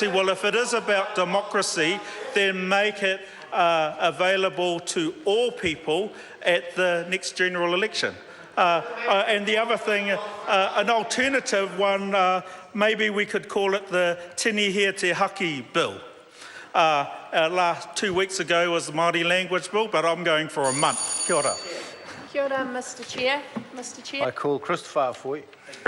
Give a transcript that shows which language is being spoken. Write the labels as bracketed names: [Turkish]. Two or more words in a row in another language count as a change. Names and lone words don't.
[English] Well, if it is about democracy, then make it available to all people at the next general election. And the other thing, an alternative one, maybe we could call it the Tini Hea Te Haki Bill. last 2 weeks ago was the Māori language bill, but I'm going for a month. [Māori] Kia ora. Kia ora, [English] Mr Chair. Mr Chair. I call Christopher Foy.